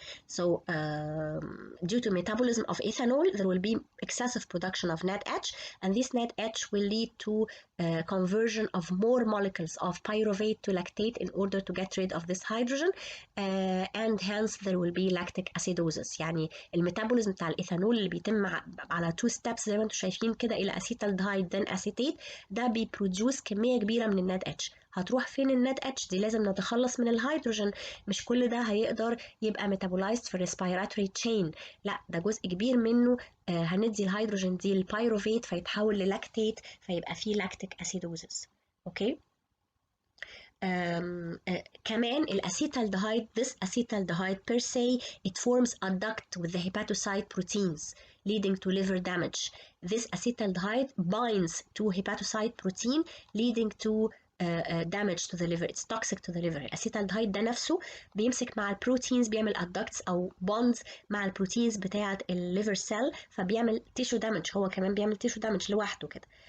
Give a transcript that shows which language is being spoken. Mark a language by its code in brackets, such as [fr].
[en] So due to metabolism of ethanol, there will be excessive production of NADH, and this NADH will lead to conversion of more molecules of pyruvate to lactate in order to get rid of this hydrogen, and hence there will be lactic acidosis. [ar] يعني الميتابوليزم بتاع الايثانول اللي بيتم على [en] 2 steps [ar] زي ما انتم شايفين كده الى اسيتالدهايد [en] then acetate، [ar] ده بيبروديوس كميه كبيره من الناد اتش. هتروح فين الناد اتش دي؟ لازم نتخلص من الهيدروجين، مش كل ده هيقدر يبقى ميتابولايزد في الريسبيراتوري تشين، لا ده جزء كبير منه هندي الهيدروجين دي البيروفيت فيتحول للاكتيت فيبقى فيه لاكتيك اسيدوزس. اوكي. كمان الاسيتالدهايد، [en] this acetaldehyde per se it forms a duct with the hepatocyte proteins leading to liver damage. This acetaldehyde binds to hepatocyte protein leading to damage to the liver. It's toxic to the liver. [ar] الاسيتالدهايد ده نفسه بيمسك مع البروتينز، بيعمل adducts او bonds مع البروتينز بتاعه الليفر سيل فبيعمل [en] tissue damage، [ar] هو كمان بيعمل tissue damage لوحده كده.